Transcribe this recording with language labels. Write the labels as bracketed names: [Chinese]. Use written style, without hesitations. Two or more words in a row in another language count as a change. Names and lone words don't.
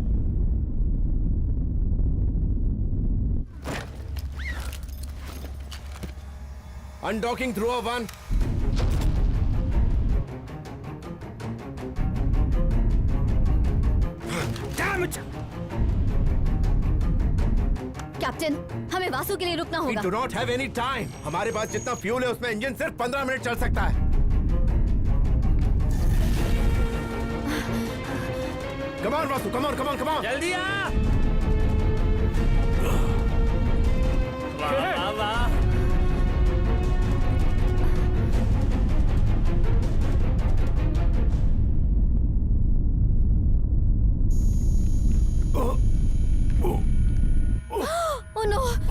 [English] undocking through 1. [Hindi] कैप्टन, हमें वासु के लिए रुकना [English] We [Hindi] होगा। [English] do not have any time. [Hindi] हमारे पास जितना फ्यूल है उसमें इंजन सिर्फ 15 मिनट चल सकता है। [English] Come on वासु, come on, come on, come on. [Hindi] जल्दी आ। वाह वाह। [English] Oh no!